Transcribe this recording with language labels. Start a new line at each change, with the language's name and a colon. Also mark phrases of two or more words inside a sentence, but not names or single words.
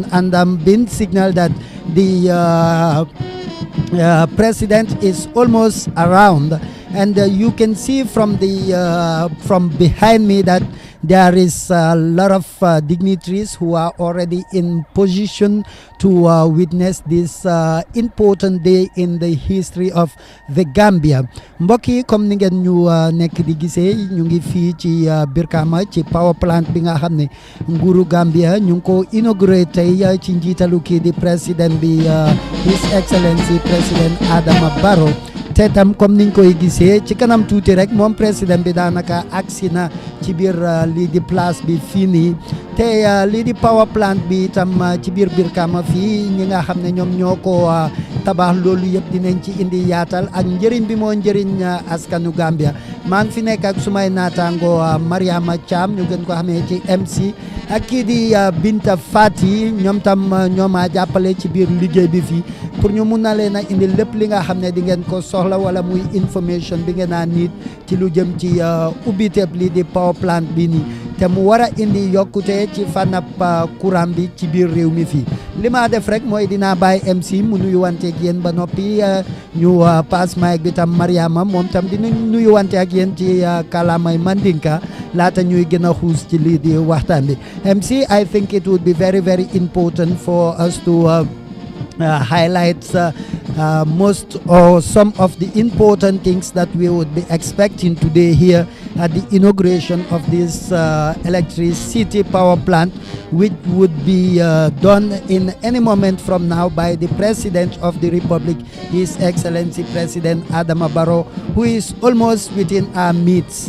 English: And I'm being signaled that the President is almost around. And you can see from the from behind me that there is a lot of dignitaries who are already in position to witness this important day in the history of the Gambia.
Wolof: Mbokk yi comme ni ngeen ñu nekk di gisee ñu ngi fii ci Birkama ci
English: power plant
Wolof: bi nga xam ne nguuru Gambia ñu ngi ko inauguré tey ci njiitalu kii di président bi
English: His Excellency President Adama Barrow.
Wolof: te tam comme niñ koy gisee ci kanam tuuti rek moom président bi daanaka agsi na ci biir lii di place bi fii nii te lii di
English: power plant
Wolof: bi itam ci biir Birkama fii ñi nga xam ne ñoom ñoo ko tabax loolu yëpp dinañ ci indi yaatal ak njëriñ bi moo njëriñ askanu Gambia. maa ngi fi nekk ak sumay naataango Mariama Thiam ñu gën ko xamee ci MC ak kii di Binta Fati ñoom tam ñooma jàppale ci biir liggéey bi fii pour ñu mun na leen a indi lépp li nga xam ne di ngeen ko soxla wala muy information bi ngeen a nit ci lu jëm ci ubbiteeb lii di
English: power plant
Wolof: bi nii te mu war a indi yokkute ci fànnab courant bi ci biir réew mi fii. li ma def rek mooy dinaa bàyyi MC mu nuyuwante ak yéen ba noppi ñu
English: pass mic
Wolof: bi tam Mariama moom tam dina nuyuwante ak yéen ci kàllaamay Mandinka laata ñuy gën a xuus ci lii di waxtaan bi. MC,
English: I think it would be very, very important for us to highlights most or some of the important things that we would be expecting today here at the inauguration of this electricity power plant, which would be done in any moment from now by the President of the Republic, His Excellency President Adama Barrow, who is almost within our midst.